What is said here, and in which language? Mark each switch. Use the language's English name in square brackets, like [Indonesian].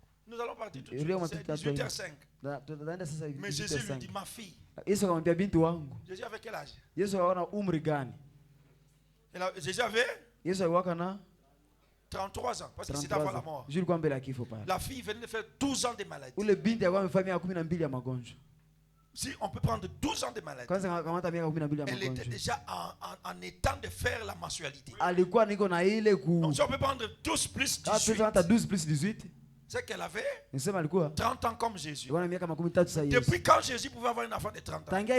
[French] Nous allons partir tout de suite. C'est 18h05. Mais Jésus lui dit ma fille. [Swahili] Yesu akamwambia binti wangu. [French] Jésus avait quel âge? [Swahili] Yesu alikuwa na umri gani? [French] Jésus avait [Swahili] Yesu alikuwa na [French] 33 ans parce que c'était avant la mort. La fille venait de faire 12 ans de maladie. [Swahili] Ule binti alikuwa amefanya miaka 12 ya magonjwa. [French] Si on peut prendre 12 ans de maladie. Elle était déjà en état de faire la mensualité. Donc si on peut prendre 12 plus 18. C'est qu'elle avait 30 ans comme Jésus. Depuis quand Jésus pouvait avoir un enfant de 30 ans?